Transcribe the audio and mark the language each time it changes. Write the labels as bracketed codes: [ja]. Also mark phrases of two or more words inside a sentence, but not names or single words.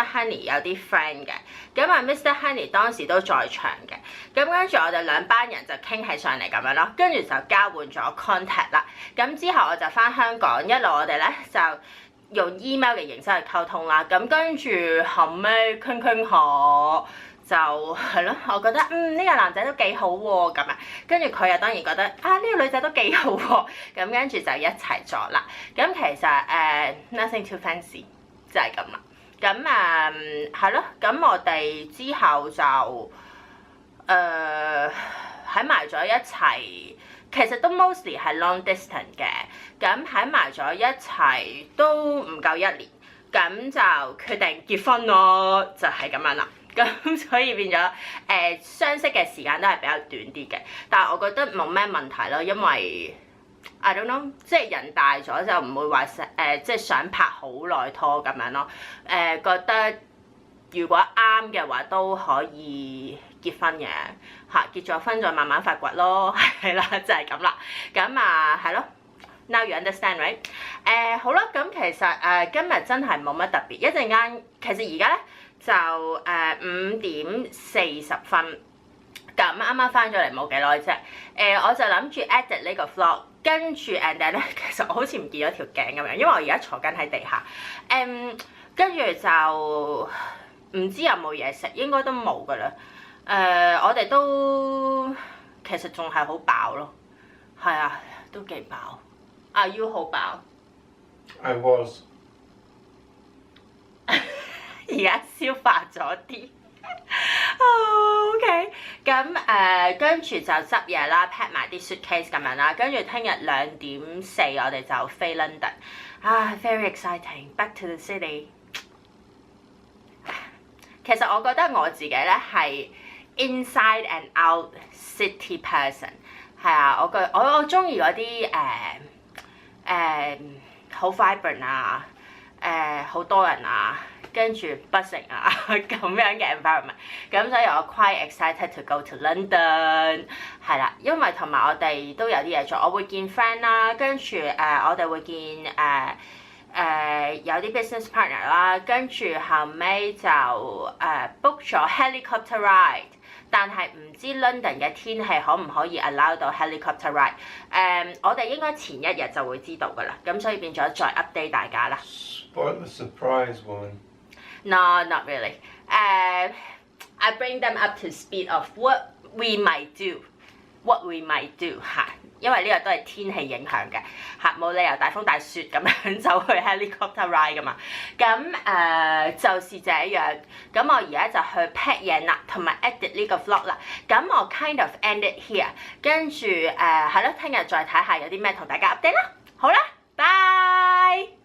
[yue] Honey 有啲 friend 嘅，咁阿 Mr. Honey 當時都在場嘅，咁跟住我哋兩班人就傾起上嚟咁樣咯，跟住就交換咗 contact 啦，咁之後我就返香港，一路我哋咧就用 email 嘅形式去溝通啦，咁跟住後尾傾下。就係咯，我覺得呢個男仔都幾好喎咁啊，跟住佢又當然覺得呢個女仔都幾好喎，咁跟住就一齊咗啦。咁其實 [en] nothing too fancy [yue] 就係咁啦。咁係咯，咁我哋之後就喺埋咗一齊，其實都 mostly 係 [en] long distance [yue] 嘅。咁喺埋咗一齊都唔夠1年，咁就決定結婚咯，就係咁樣啦。咁所以變咗相識嘅時間都係比較短啲嘅，但係我覺得冇咩問題咯，因為 [en] I don't know， [yue] 即係人大咗就唔會話即係想拍好耐拖咁樣咯。覺得如果啱嘅話都可以結婚嘅嚇，結咗婚再慢慢發掘咯，係啦，就係咁啦。咁係咯。 [en] Now you understand, right？ [yue] 好啦，咁其實今日真係冇乜特別，一陣間其實而家咧就5點40分，咁啱啱翻咗嚟冇幾耐啫。我就諗住 edit 呢個 vlog， 跟住 [en] and then [yue] 咧，其實我好似唔見咗條頸咁樣，因為我而家坐緊喺地下。跟住就唔知有冇嘢食，應該都冇噶啦。我哋都其實仲係好飽咯，係啊，都幾飽。 [en] Are you [yue] 好飽 [en] I was [yue] 而家消化咗啲。OK， 咁跟住就執嘢啦 ，pack 埋啲 suitcase 咁樣啦，跟住聽日2點4我哋就飛 London。 [en] very exciting， back to the city。 [yue] 其實我覺得我自己咧係 [en] inside and out city person， [yue] 係啊，我中意嗰啲好 vibrant 啊，好多人啊，跟住 buzzing 啊咁樣嘅 environment， 咁所以我 [en] quite excited to go to London， [yue] 係啦，因為同埋我哋都有啲嘢做，我會見 friend 啦，跟住我哋會見有啲 [en] business partner [yue] 啦，跟住後尾就book 咗 [en] helicopter ride。 [yue] 但係唔知 London 嘅天氣可唔可以 allow 到 [en] helicopter ride？ [yue] 我哋應該前一日就會知道㗎啦，咁所以變咗再 update 大家啦。 [en] Spoil the surprise one. No, not really. I bring them up to speed of what we might do [yue] 嚇，因為呢個都係天氣影響嘅嚇，冇理由大風大雪咁樣走去 helicopter ride 噶嘛。咁就是這樣。咁我而家就去 pack 嘢啦，同埋 edit 呢個 vlog 啦。咁我 [en] kind of end it here， [yue] 跟住係咯，聽日再睇下有啲咩同大家 update 啦。好啦，拜。